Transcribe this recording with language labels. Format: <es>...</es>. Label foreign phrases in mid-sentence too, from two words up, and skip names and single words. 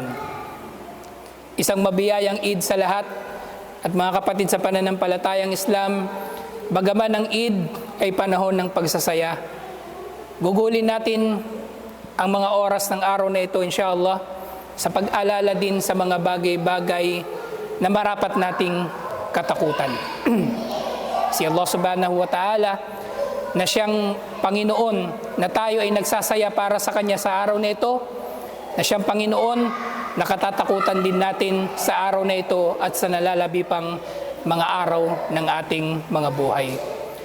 <tl>Isang mabiyayang Eid sa lahat at mga kapatid sa pananampalatayang Islam, bagaman ang Eid ay panahon ng pagsasaya, gugulin natin ang mga oras ng araw na ito inshallah sa pag-alala din sa mga bagay-bagay na marapat nating katakutan. Si Allah</tl> <ar>سبحانه وتعالى</ar> <tl>na siyang Panginoon na tayo ay nagsasaya para sa Kanya sa araw na ito, na siyang Panginoon nakatatakutan din natin sa araw na ito at sa nalalabi pang mga araw ng ating mga buhay.</tl>